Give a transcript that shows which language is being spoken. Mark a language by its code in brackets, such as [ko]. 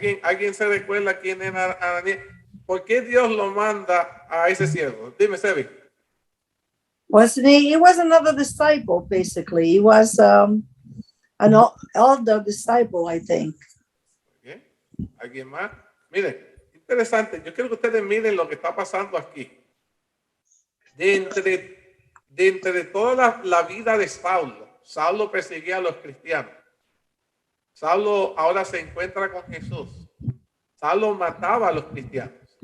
[es] ¿Alguien se recuerda quién era Ananías? ¿Por qué Dios lo manda a ese siervo? Dime, Sebi. [en] Wasn't he? He was another disciple, basically. He was an elder disciple, I think. [es] ¿Okay? ¿Alguien más? Miren, interesante. Yo quiero que ustedes miren lo que está pasando aquí. De entre toda la vida de Saulo perseguía a los cristianos. Saulo ahora se encuentra con Jesús. Saulo mataba a los cristianos.